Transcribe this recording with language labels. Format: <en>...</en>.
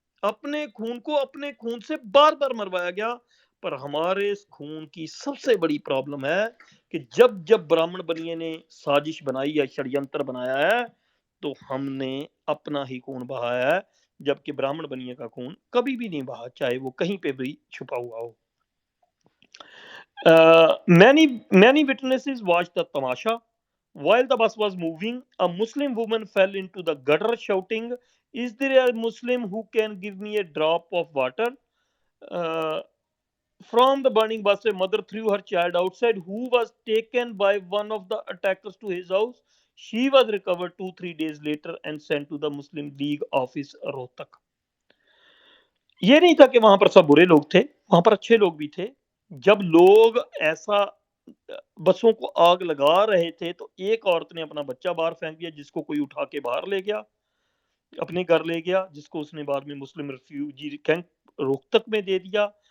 <hi>अपने खून को अपने खून से बार बार मरवाया गया। पर हमारे इस खून की सबसे बड़ी प्रॉब्लम है कि जब जब ब्राह्मण बनिए ने साजिश बनाई या षड्यंत्र बनाया है तो हमने अपना ही खून बहाया है, जबकि ब्राह्मण बनिए का खून कभी भी नहीं बहा, चाहे वो कहीं पे भी छुपा हुआ हो।</hi> <en>Many witnesses watched the tamasha. While the bus was moving, a Muslim woman fell into the gutter shouting, "Is there a Muslim who can give me a drop of water?" Uh, from the burning bus, a mother threw her child outside, who was taken by one of the attackers to his house. She was recovered 2-3 days later and sent to the Muslim League office, Rohtak.</en> <hi>ये नहीं था कि वहां पर सब बुरे लोग थे, वहां पर अच्छे लोग भी थे। जब लोग ऐसा बसों को आग लगा रहे थे तो एक औरत ने अपना बच्चा बाहर फेंक दिया, जिसको कोई उठा के बाहर ले गया, अपने घर ले गया, जिसको उसने बाद में मुस्लिम रिफ्यूजी कैंप रोहतक में दे दिया।</hi>